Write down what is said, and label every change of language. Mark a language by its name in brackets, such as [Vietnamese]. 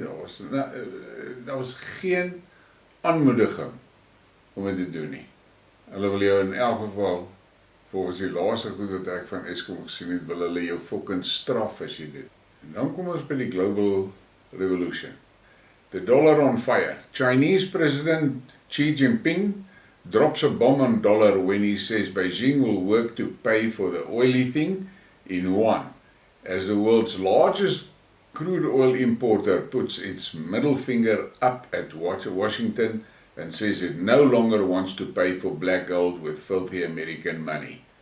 [Afrikaans] Daar was geen aanmoediging om dit te doen nie. Hulle wil jou in elk geval, volgens die laaste goed wat ek van Eskom gesien het, wil hulle jou fucking straf as jy dit. En dan kom ons by die global revolution. [English] The dollar on fire. Chinese President Xi Jinping drops a bomb on dollar when he says Beijing will work to pay for the oily thing in yuan. As the world's largest crude oil importer puts its middle finger up at Washington and says it no longer wants to pay for black gold with filthy American money.